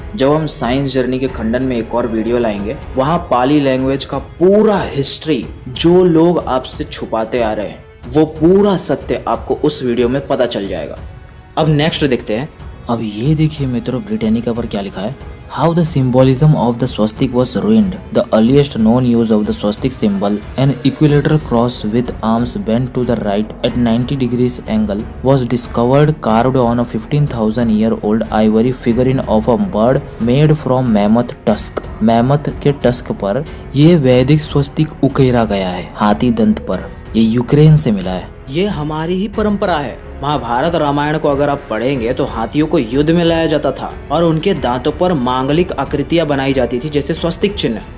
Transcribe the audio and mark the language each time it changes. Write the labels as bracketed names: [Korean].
[Hindi] जब हम science journey के खंडन में एक और वीडियो लाएंगे, वहाँ पाली लैंग्वेज का पूरा हिस्ट्री जो लोग आपसे छुपाते आ रहे हैं, वो पूरा सत्य आपको उस वीडियो में पता चल जाएगा। अब नेक्स्ट देखते हैं। अब ये देखिए मित्रों, ब्रिटानिका पर क्या लिखा है। [English] How the symbolism of the swastik was ruined. The earliest known use of the swastik symbol, an equilateral cross with arms bent to the right at 90 degrees angle, was discovered carved on a 15,000-year-old ivory figurine of a bird made from mammoth tusk. [Hindi] Mammoth के tusk पर यह वैदिक स्वस्तिक उकेरा गया है, हाथी दंत पर। ये यूक्रेन से मिला है। ये हमारी ही परंपरा है। महाभारत रामायण को अगर आप पढ़ेंगे तो हाथियों को युद्ध में लाया जाता था और उनके दांतों पर मांगलिक आकृतियां बनाई जाती थी, जैसे स्वस्तिक चिन्ह।